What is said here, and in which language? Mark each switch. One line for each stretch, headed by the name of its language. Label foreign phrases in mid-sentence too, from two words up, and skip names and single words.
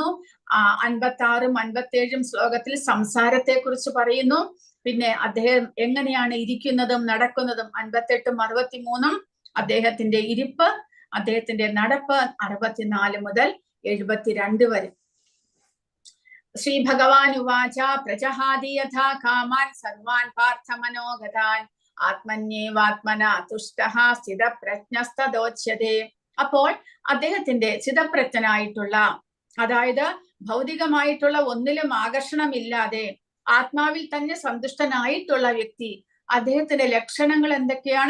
Malayalam: 56-ഉം 57-ഉം ശ്ലോകത്തിൽ സംസാരത്തെ കുറിച്ച് പറയുന്നു. പിന്നെ അദ്ദേഹം എങ്ങനെയാണ് ഇരിക്കുന്നതും നടക്കുന്നതും 58-ഉം 63-ഉം അദ്ദേഹത്തിന്റെ ഇരിപ്പ്, അദ്ദേഹത്തിന്റെ നടപ്പ് 64 മുതൽ 72 വരെ.
Sanskrit: ശ്രീ ഭഗവാൻ ഉവാച പ്രജഹാതി യഥാ കാമാൻ സർവാൻ പാർത്ഥ മനോഗതാൻ ആത്മന്യേവാത്മന തുഷ്ടഃ സ്ഥിതപ്രജ്ഞസ്തദോച്യതേ.
Malayalam: അപ്പോൾ അദ്ദേഹത്തിന്റെ സ്ഥിതപ്രജ്ഞനായിട്ടുള്ള, അതായത് ഭൗതികമായിട്ടുള്ള ഒന്നിലും ആകർഷണമില്ലാതെ ആത്മാവിൽ തന്നെ സന്തുഷ്ടനായിട്ടുള്ള വ്യക്തി, അദ്ദേഹത്തിന്റെ ലക്ഷണങ്ങൾ എന്തൊക്കെയാണ്?